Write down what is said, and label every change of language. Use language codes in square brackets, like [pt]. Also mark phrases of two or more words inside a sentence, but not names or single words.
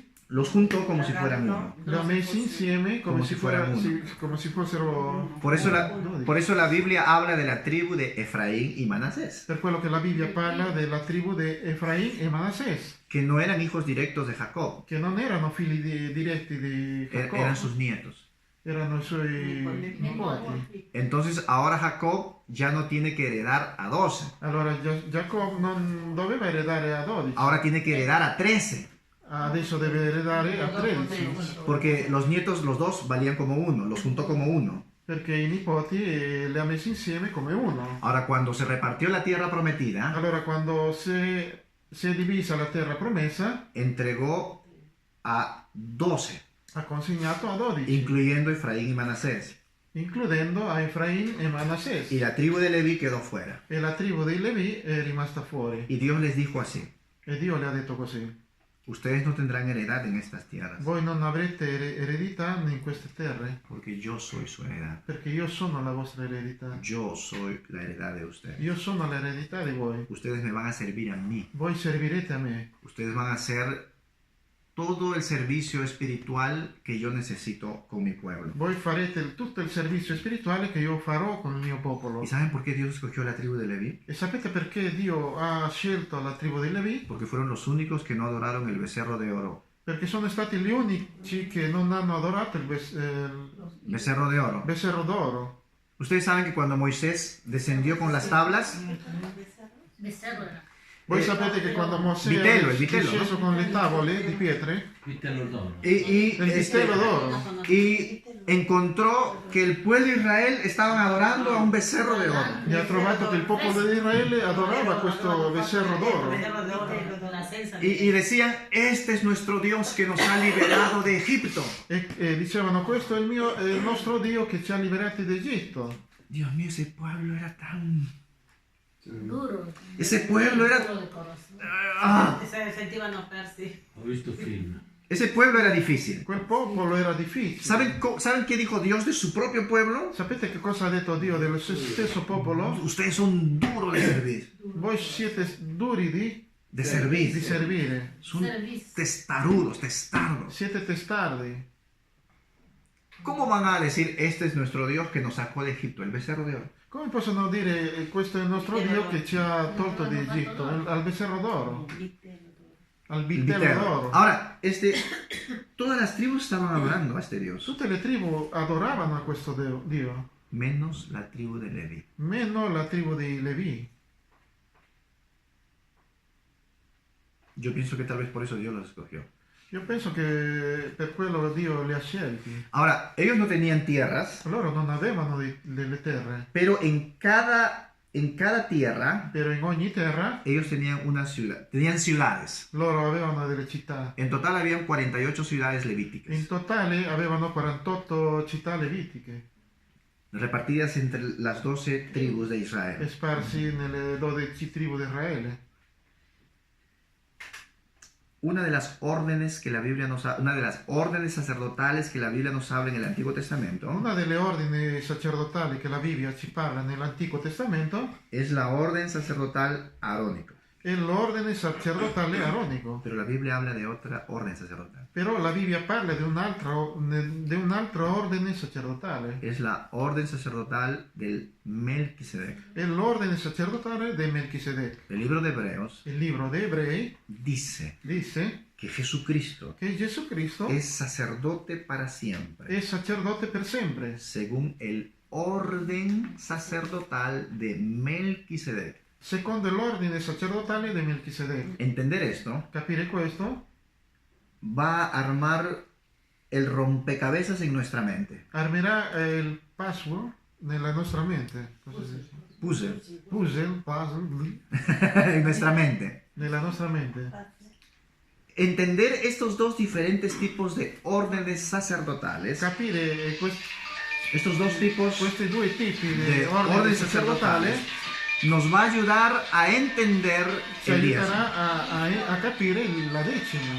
[es] Los juntó como si fueran uno. [it] li ha messi insieme come si fossero [es] Por eso la Biblia habla de la tribu de Efraín y Manasés, [it] per quello che la Bibbia parla della tribù di Efraim e Manassè, [es] que no eran hijos directos de Jacob, [it] che non erano figli diretti di Jacob, [es] eran sus nietos. [it] erano i suoi nipoti. [es] Entonces ahora Jacob ya no tiene que heredar a 12, [it] Allora Jacob non doveva eredare a 12, [es] ahora tiene que heredar a 13, [it] adesso deve eredare a 13, [es] porque los nietos, los dos, valían como uno, los juntó como uno. [it] perché i nipoti li ha messi insieme come uno. [es] Ahora cuando se repartió la tierra prometida, [it] Allora quando si è divisa la terra promessa, [es] entregó a 12, [it] ha consegnato a 12, [es] incluyendo Efraín y Manasés, [it] includendo a Efraim e Manassè. [es] y la tribu de Leví quedó fuera. [it] E la tribù dei Levi è rimasta fuori. [es] Y Dios les dijo así: [it] E Dio le ha detto così: [es] ustedes no tendrán heredad en estas tierras, [it] voi non avrete eredità in queste terre, [es] porque yo soy su heredad. [it] perché io sono la vostra eredità. [es] Yo soy la heredad de ustedes. [it] Io sono l'eredità di voi. [es] Ustedes me van a servir a mí. [it] Voi servirete a me. [es] Ustedes van a hacer todo el servicio espiritual que yo necesito con mi pueblo. [it] Voi farete tutto il servizio spirituale che io farò con il mio popolo. [es] ¿Y saben por qué Dios escogió la tribu de Leví? [it] E sapete perché Dio ha scelto la tribù dei Levi? [es] Porque fueron los únicos que no adoraron el becerro de oro. [it] Perché sono stati gli unici che non hanno adorato il [es] Becerro de oro. [it] becerro d'oro. [es] Ustedes saben que cuando Moisés descendió con las tablas, Becerro era. [it] Voi sapete che quando Mosè Vitello, è il vitello, sceso no? con le tavole di pietre, Vitello d'oro. il vitello d'oro, [es] y encontró que el pueblo de Israel estaban adorando a un becerro de oro. [it] e ha trovato che il popolo di Israele adorava questo becerro d'oro. [es] Y decían, este es nuestro Dios que nos ha liberado de Egipto. [it] E dicevano: questo è il nostro Dio che ci ha liberati d'Egitto. [es] Dios mío, ese pueblo era tan... Duro. Ese pueblo era... Duro de corazón. Ah, [it] Se sentivano persi. Ho visto film. [es] ese pueblo era difícil. [it] Quel popolo era difficile. [es] ¿Saben qué dijo Dios de su propio pueblo? [it] Sapete che cosa ha detto Dio del suo stesso popolo? [es] Ustedes son duros de servir. [it] Voi siete duri di [es] De servir. [it] servire. [es] Son Servicio. testarudos, testardos. [it] Siete testardi. [es] ¿Cómo van a decir, este es nuestro Dios que nos sacó de Egipto, el becerro de oro? [it] Come possono dire questo è il nostro Dio che ci ha tolto di Egitto? [es] Al becerro d'oro, al El [it] vitello vitello. d'oro. [es] Ahora, todas las tribus estaban adorando a este Dios, [it] Tutte le tribù adoravano a questo Dio, [es] menos la tribu de Leví. [it] meno la tribù dei Levi. [es] Yo pienso que tal vez por eso Dios los escogió. [it] Io penso che per quello Dio li ha scelti. [es] Ahora, ellos no tenían tierras, [it] Loro non avevano delle terre, [es] pero en cada tierra [it] però in ogni terra [es] ellos tenían una ciudad, tenían ciudades. [it] loro avevano delle città. [es] En total habían 48 ciudades levíticas, [it] In totale avevano 48 città levitiche, [es] repartidas entre las 12 tribus de Israel. [it] sparsi nelle 12 tribù di Israele. [es] Una de las órdenes sacerdotales que la Biblia nos habla en el Antiguo Testamento [it] Una delle ordini sacerdotali che la Bibbia ci parla nell'Antico Testamento [es] es la orden sacerdotal arónica. [it] è l'ordine sacerdotale aronico. [es] Pero la Biblia habla de otra orden sacerdotal. [it] Però la Bibbia parla di un altro ordine sacerdotale. [es] Es la orden sacerdotal del Melquisedec. [it] È l'ordine sacerdotale di Melchisedec. [es] El libro de Hebreos [it] Il libro dei Ebrei [es] dice [it] dice [es] que Jesucristo [it] che Gesù Cristo [es] es sacerdote para siempre, [it] è sacerdote per sempre, [es] según el orden sacerdotal de Melquisedec. [it] secondo l'ordine sacerdotale di Melchisedec. [es] Entender esto [it] Capire questo [es] va a armar el rompecabezas en nuestra mente. [it] armerà il password nella nostra mente. Cosa si dice? Puzzle Puzzle, [es] en nuestra mente. [it] nella nostra mente. [es] Entender estos dos diferentes tipos de órdenes sacerdotales, [it] Capire [es] estos dos tipos [it] questi due tipi di [es] de [it] ordine [es] órdenes [it] sacerdotale [es] sacerdotales, nos va a ayudar a entender [it] ci [es] el diezmo. [it] aiuterà a capire la decima.